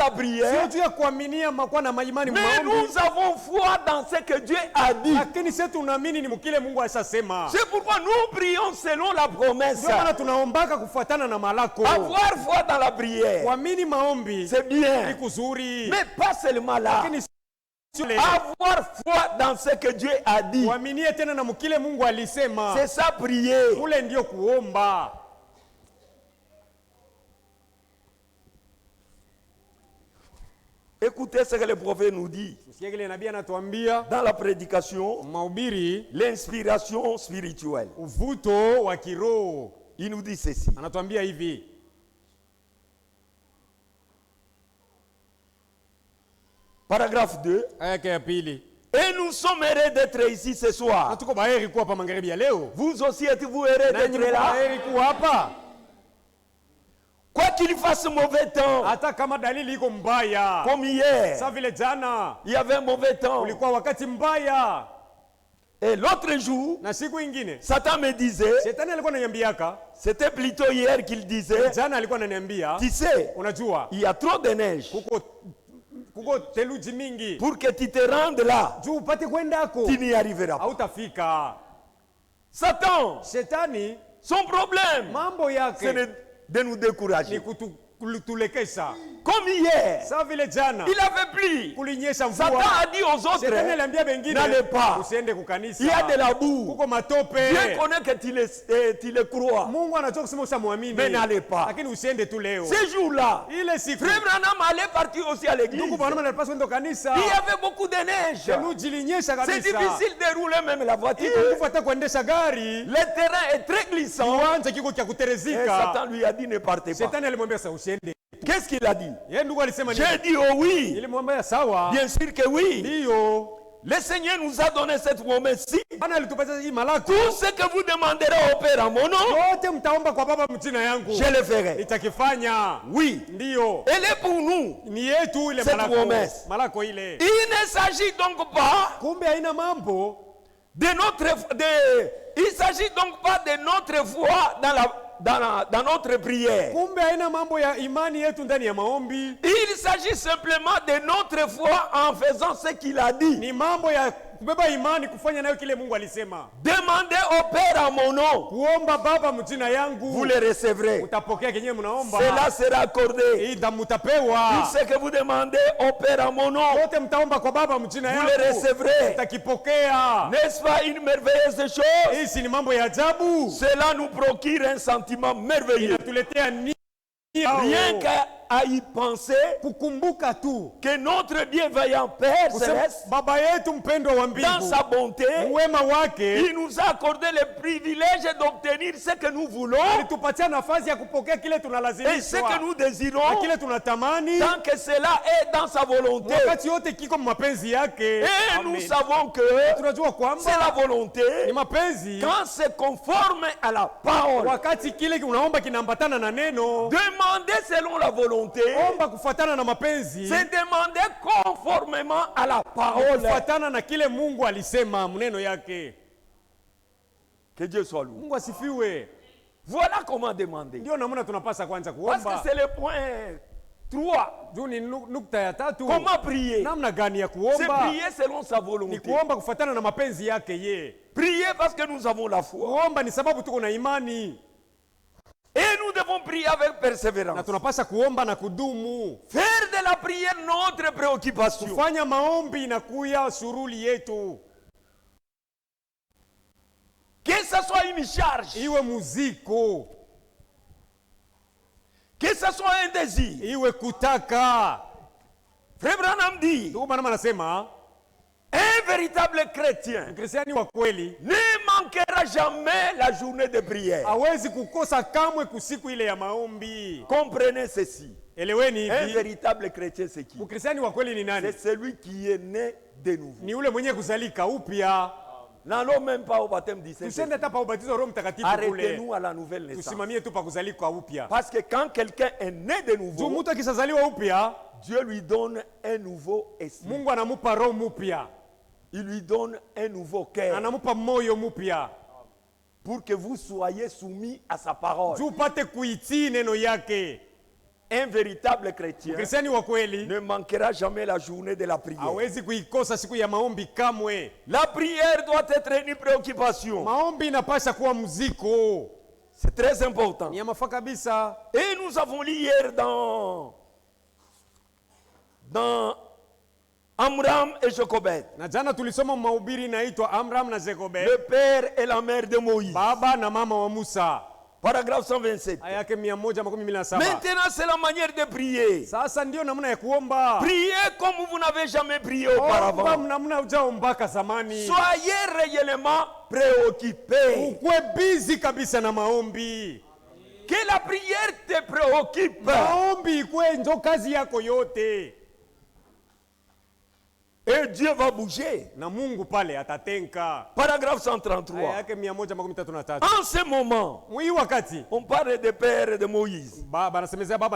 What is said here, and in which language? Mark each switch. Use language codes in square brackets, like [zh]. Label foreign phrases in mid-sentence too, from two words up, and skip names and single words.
[sw] sio [fr] prière, [sw] juu ya kuaminia makuwa na imani [fr] mais [sw] maombi, [fr] nous avons foi dans ce que Dieu a dit. [sw] lakini sisi tunaamini ni mkile Mungu ashasema. [fr] C'est pourquoi nous prions selon la promesse. [sw] Ndio maana tunaombaka kufuatana na malako. [fr] Avoir foi dans la prière, [sw] Kuamini maombi [fr] c'est [sw] ni [fr] bien, [sw] kuzuri, [fr] mais pas seulement là. [sw] lakini sio le [fr] Avoir foi dans ce que Dieu a dit, [sw] kuaminie tena na mkile Mungu alisema. [fr] c'est ça prier. [sw] Kule ndio kuomba. [fr] Écoutez ce que le prophète nous dit [sw] Usikie kile nabii anatuambia [fr] dans la prédication, [sw] mahubiri, [fr] l'inspiration spirituelle. [sw] uvuto wa kiroho. [fr] Il nous dit ceci. [sw] Anatuambia hivi, [fr] Paragraphe 2. [sw] aya yake ya pili. [fr] Et nous sommes heureux d'être ici ce [sw] Na [fr] soir. [sw] tuko baheri kuwa hapa magharibi ya leo. [fr] Vous aussi êtes-vous heureux [sw] Na nyinyi [fr] d'être là? [sw] baheri kuwa hapa. [fr] Quoi qu'il fasse mauvais temps, [sw] Hata kama dalili iko mbaya. [fr] comme hier, [sw] Sa vile jana [fr] il y avait un mauvais temps. [sw] ulikuwa wakati mbaya, [fr] Et l'autre jour, [sw] na siku ingine [fr] Satan me disait, [sw] shetani alikuwa ananiambiaka, [fr] c'était plutôt hier qu'il disait, [sw] jana alikuwa ananiambia, [fr] tu sais, [sw] unajua [fr] il y a trop de neige. [sw] kuko theluji mingi, [fr] Pour que tu te rendes là, [sw] juu upate kwendako [fr] tu n'y arriveras pas. [sw] hautafika. [fr] Satan, [sw] Shetani [fr] son problème, [sw] mambo [fr] c'est [sw] yake [fr] de nous [sw] ni [fr] décourager. [sw] kutulekesha. [fr] Comme hier, [sw] Sa vile jana [fr] il avait plu. [sw] kulinyesha [fr] Satan [sw] mvua, [fr] a dit aux autres, [sw] shetani aliambia bengine [fr] n'allez pas. [sw] usiende kukanisa, [fr] Il y a de la boue. [sw] kuko matope. [fr] Dieu connaît que tu le crois. [sw] Mungu anajua kusema usamwamini, [fr] Mais n'allez pas. [sw] lakini usiende tu leo. [fr] Ces jours-là, [sw] Ile siku [fr] Frère Branham allait partir aussi à l'église. [sw] ndugu bwana anapaswa kwenda kanisa, [fr] Il y avait beaucoup de neige. [sw] theluji ilinyesha [fr] C'est [sw] kabisa, [fr] difficile de rouler même la voiture. [sw] iko nguvu hata kuendesha gari, [fr] Le terrain est très glissant. [sw] kiwanja kiko cha [fr] Et [sw] kuterezika. [fr] Satan lui a dit ne partez pas. [sw] Shetani alimwambia sasa usiende. [fr] Qu'est-ce qu'il a dit? [sw] Yeye ndugu alisema nini? [fr] J'ai dit oh oui. [sw] Nilimwambia sawa, [fr] Bien sûr que oui. [sw] ndio [fr] Le Seigneur nous a donné cette promesse-ci. [sw] Bwana alitupatia hii malako, [fr] Tout ce que vous demanderez au Père à mon nom, [sw] yote mtaomba kwa Baba mjina yangu [fr] je le ferai. [sw] nitakifanya. [fr] Oui. [sw] Ndio [fr] Elle est pour nous. [sw] ni yetu ile [fr] Cette [sw] malako, [fr] promesse. [sw] malako ile. [fr] Il ne s'agit donc pas [sw] Kumbe haina mambo, [fr] il s'agit donc pas de notre foi dans notre prière. [sw] kumbe haina mambo ya imani yetu ndani ya maombi, [fr] Il s'agit simplement de notre foi en faisant ce qu'il a dit. [sw] ni mambo ya kubeba imani, kufanya nayo kile Mungu alisema. [fr] Demandez au Père à mon nom, [sw] Kuomba Baba mjina [fr] vous [sw] yangu [fr] le recevrez. [sw] utapokea kenyewe mnaomba, [fr] Cela sera accordé. [sw] ida mutapewa. [fr] Tout ce que vous demandez au Père à mon nom, [sw] Yote mtaomba kwa Baba mjina [fr] vous le [sw] yangu [fr] recevrez. [sw] utakipokea. [fr] N'est-ce pas une merveilleuse chose? [sw] Hii si ni mambo ya ajabu, [fr] Cela nous procure un sentiment merveilleux. [sw] inatuletea nia [fr] Rien qu'à y penser [sw] kukumbuka tu [fr] que notre bienveillant Père [sw] kusema [fr] céleste, [sw] Baba yetu mpendwa wa [fr] dans [sw] mbingu, [fr] sa bonté, [sw] uwema wake [fr] il nous a accordé le privilège d'obtenir ce que nous voulons [sw] alitupatia nafasi ya kupokea kile [fr] et ce [sw] tunalazimishwa [fr] que nous [sw] na [fr] désirons, [sw] kile tunatamani, [fr] tant que cela est dans sa volonté. [sw] wakati yote kiko mapenzi yake. [fr] Et nous [sw] Amen. [fr] savons que [sw] Tunajua [fr] c'est la [sw] kwamba [fr] volonté [sw] ni mapenzi [fr] quand c'est conforme à la parole. [sw] wakati kile unaomba kinaambatana na neno. [fr] Demander selon la volonté, [sw] Omba kufuatana na mapenzi, [fr] c'est demander conformément à la parole. [sw] kufuatana na kile Mungu alisema mneno yake. [fr] Que Dieu soit loué. [sw] Mungu asifiwe. [fr] Voilà comment demander. [sw] Ndio namna tunapasa kwanza [fr] Parce que [sw] kuomba. [fr] c'est le point 3. [sw] Juu ni nukta ya tatu. [fr] Comment prier? [sw] Namna gani ya [fr] C'est [sw] kuomba? [fr] prier selon sa [sw] Ni [fr] volonté. [sw] kuomba kufuatana na mapenzi yake ye. [fr] Prier parce que nous avons la foi. [sw] Kuomba ni sababu tuko na imani. [fr] Et nous devons devons prier avec [sw] Na [fr] persévérance. [sw] tunapasha kuomba na kudumu. [fr] Faire de la prière notre préoccupation. [sw] Kufanya maombi na kuya suruli yetu. [fr] Que ce soit une charge, [sw] Iwe muziko, [fr] que ce soit un désir. [sw] iwe kutaka. [fr] Frère Branham dit, [sw] Ndugu Branham anasema, [fr] un véritable chrétien [sw] Mkristiani wa kweli [fr] ne manquera jamais la journée de prière. [sw] hawezi kukosa kamwe kusiku ile ya maombi. [fr] Comprenez ceci. [sw] Eleweni [fr] Un [sw] hivi, [fr] véritable chrétien, c'est qui? [sw] Mkristiani wa kweli ni nani? [fr] C'est celui qui est né de nouveau. [sw] Ni ule mwenye kuzalika upya. [fr] N'allons même pas au baptême du [sw] Tusiende [fr] Saint-Esprit. [sw] hata pa ubatizo wa Roho Mtakatifu kule. [fr] Arrêtez-nous à la nouvelle naissance. [sw] Tusimamie tu pa kuzalika upya. [fr] Parce que quand quelqu'un est né de [sw] Juu [fr] nouveau, [sw] mtu akishazaliwa upya, [fr] Dieu lui donne un nouveau esprit. [sw] Mungu anamupa roho mpya. [fr] Il lui donne un nouveau cœur [sw] Anamupa moyo mpya. [fr] pour que vous soyez soumis à sa parole. [sw] Juu upate kuitii neno yake. [fr] Un véritable chrétien [sw] Mkristiani wa kweli [fr] ne manquera jamais la journée de la prière. [sw] hawezi kuikosa siku ya maombi kamwe. [fr] La prière doit être une préoccupation. [sw] Maombi inapasha kuwa mziko. [fr] C'est très important. [sw] Ni ya mafaa kabisa. [fr] Et nous avons lu hier dans Amram et Jochebed, [sw] Na jana tulisoma mahubiri inaitwa Amram na Jochebed, [fr] le père et la mère de Moïse. [sw] baba na mama wa Musa. [fr] Paragraphe 127. [sw] Aya yake 127. [fr] Maintenant, c'est la manière de prier. [sw] Sasa ndio namna ya kuomba. [fr] Priez comme vous n'avez jamais prié [sw] Omba [fr] auparavant. [sw] namna ujaombaka zamani. [fr] Soyez réellement préoccupés. [sw] Ukwe busy kabisa na maombi. [fr] Que la prière te préoccupe. [sw] Maombi ikwe njo kazi yako yote. [fr] Et Dieu va bouger. [sw] Na Mungu pale atatenka. [fr] Paragraphe [sw] Aya 133. yake 133. [fr] En ce moment, [sw] Mwi wakati [fr] on parle de père et de Moïse. [sw] baba anasemezea baba na